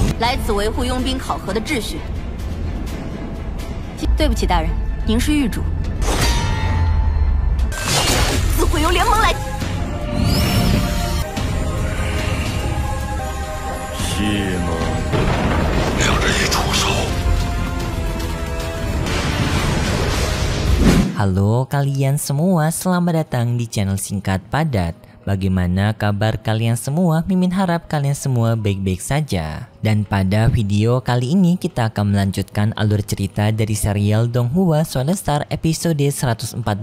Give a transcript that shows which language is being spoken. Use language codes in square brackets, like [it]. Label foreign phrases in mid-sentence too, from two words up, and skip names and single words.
[zh] 来此维护佣兵考核的秩序。对不起，大人，您是狱主。自会由联盟来。是吗？让人一出手。 [id] Halo kalian semua, selamat datang di channel singkat padat. Bagaimana kabar kalian semua? Mimin harap kalian semua baik-baik saja. Dan pada video kali ini kita akan melanjutkan alur cerita dari serial Donghua Swan Star episode 114.